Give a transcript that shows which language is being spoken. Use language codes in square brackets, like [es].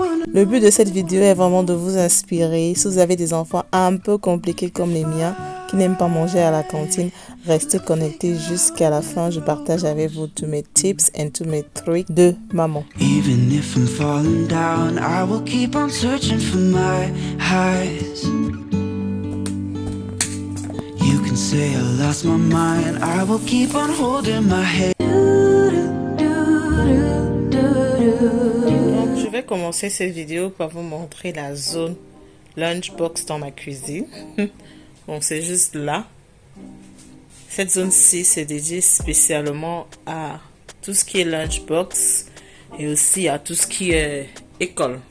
[fr] Le but de cette vidéo est vraiment de vous inspirer. Si vous avez des enfants un peu compliqués comme les miens, qui n'aiment pas manger à la cantine, restez connectés jusqu'à la fin. Je partage avec vous tous mes tips et tous mes tricks de maman. [en] Even if I'm falling down, I will keep on searching for my highs. You can say I lost my mind, I will keep on holding my head. [fr] Donc, je vais commencer cette vidéo par vous montrer la zone lunchbox dans ma cuisine. Bon, c'est juste là. Cette zone-ci, c'est dédié spécialement à tout ce qui est lunchbox et aussi à tout ce qui est école.